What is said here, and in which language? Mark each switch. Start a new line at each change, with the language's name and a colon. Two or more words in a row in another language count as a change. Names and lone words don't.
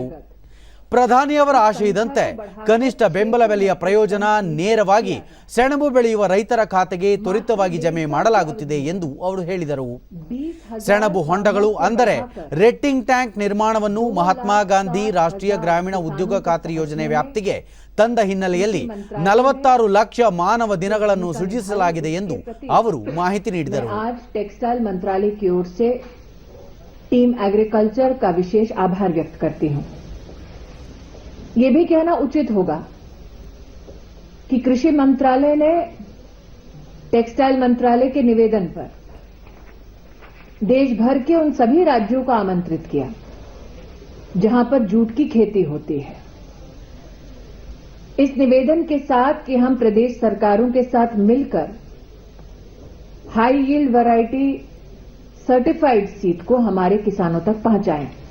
Kannada: ಪ್ರಧಾನಿಯವರ ಆಶಯದಂತೆ ಕನಿಷ್ಠ ಬೆಂಬಲ ಬೆಲೆಯ ಪ್ರಯೋಜನ ನೇರವಾಗಿ ಸೆಣಬು ಬೆಳೆಯುವ ರೈತರ ಖಾತೆಗೆ ತ್ವರಿತವಾಗಿ ಜಮೆ ಮಾಡಲಾಗುತ್ತಿದೆ ಎಂದು ಅವರು ಹೇಳಿದರು. ಸೆಣಬು ಹೊಂಡಗಳು ಅಂದರೆ
English: retting tank
Kannada: ನಿರ್ಮಾಣವನ್ನು ಮಹಾತ್ಮ ಗಾಂಧಿ ರಾಷ್ಟ್ರೀಯ ಗ್ರಾಮೀಣ ಉದ್ಯೋಗ ಖಾತ್ರಿ ಯೋಜನೆ ವ್ಯಾಪ್ತಿಗೆ ತಂದ ಹಿನ್ನೆಲೆಯಲ್ಲಿ 46 ಲಕ್ಷ ಮಾನವ ದಿನಗಳನ್ನು ಸೃಜಿಸಲಾಗಿದೆ ಎಂದು ಅವರು ಮಾಹಿತಿ ನೀಡಿದರು.
Hindi: टेक्सटाइल मंत्रालय की ओर से
English: team agriculture
Hindi: का विशेष आभार व्यक्त करती हूं. ये भी कहना उचित होगा कि कृषि मंत्रालय ने टेक्सटाइल मंत्रालय के निवेदन पर देश भर के उन सभी राज्यों को आमंत्रित किया जहां पर जूट की खेती होती है, इस निवेदन के साथ कि हम प्रदेश सरकारों के साथ मिलकर
English: high yield variety certified seed
Hindi: को हमारे किसानों तक पहुंचाएं.